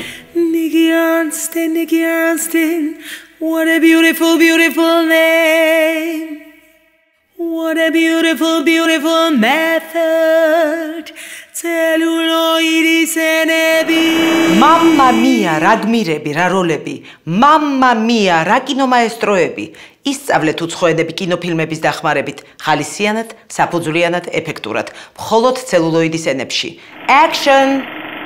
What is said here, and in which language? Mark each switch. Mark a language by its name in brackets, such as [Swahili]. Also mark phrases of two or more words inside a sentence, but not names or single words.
[English] Nicky Arnstein, Nicky Arnstein. What a beautiful, beautiful name. What a beautiful, beautiful method. [Italian] Mamma mia, [Georgian] რა გმირები, რა როლები. [Italian] Mamma mia, [Georgian] რა კინომაესტროები. ისწავლეთ უცხოენები კინოფილმების დახმარებით, ხალისიანად, საფუძვლიანად, ეფექტურად, მხოლოდ ცელულოიდის ენებში. Action!